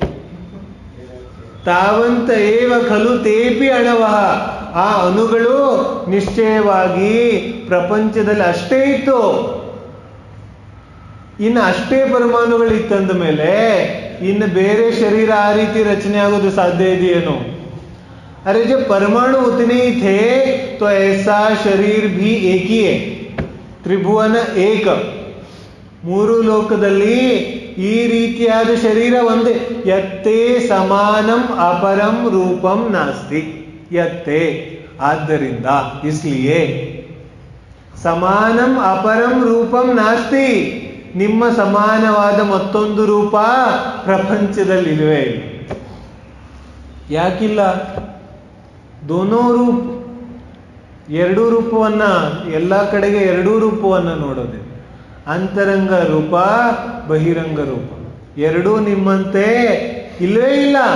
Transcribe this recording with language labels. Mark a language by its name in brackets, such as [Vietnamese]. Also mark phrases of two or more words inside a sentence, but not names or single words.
[Sanskrit] ತಾವಂತ ಏವ ಖಲು ತೇಪಿ ಅಣವಃ. [Kannada] ಆ ಅಣುಗಳು ನಿಶ್ಚಯವಾಗಿ ಪ್ರಪಂಚದಲ್ಲಿ ಅಷ್ಟೇ ಇತ್ತು. ಇನ್ನು ಅಷ್ಟೇ ಪರಮಾಣುಗಳು ಇತ್ತಂದ ಮೇಲೆ ಇನ್ನು ಬೇರೆ ಶರೀರ ಆ ರೀತಿ ರಚನೆ ಆಗೋದು ಸಾಧ್ಯ ಇದೆಯೇನು? [Hindi] अरे जब परमाणु उतने ही थे तो ऐसा शरीर भी एक ही है. [Sanskrit] ತ್ರಿಭುವನ ಏಕ. [Kannada] ಮೂರು ಲೋಕದಲ್ಲಿ ಈ ರೀತಿಯಾದ ಶರೀರ ಒಂದೇ. [Sanskrit] ಯತ್ತೇ ಸಮಾನಂ ಅಪರಂ ರೂಪಂ ನಾಸ್ತಿ. ಯತ್ತೇ ಆದ್ದರಿಂದ, ಇಸ್ಲಿಯೇ ಸಮಾನಂ ಅಪರಂ ರೂಪಂ ನಾಸ್ತಿ. [Kannada] ನಿಮ್ಮ ಸಮಾನವಾದ ಮತ್ತೊಂದು ರೂಪ ಪ್ರಪಂಚದಲ್ಲಿ ಇಲ್ಲವೇ ಇಲ್ಲ. ಯಾಕಿಲ್ಲ? [Hindi] दोनों रूप, [Kannada] ಎರಡೂ ರೂಪವನ್ನ, ಎಲ್ಲ ಕಡೆಗೆ ಎರಡೂ ರೂಪವನ್ನ ನೋಡೋದೆ. ಅಂತರಂಗ ರೂಪ, ಬಹಿರಂಗ ರೂಪ ಎರಡೂ ನಿಮ್ಮಂತೆ ಇಲ್ಲವೇ ಇಲ್ಲ.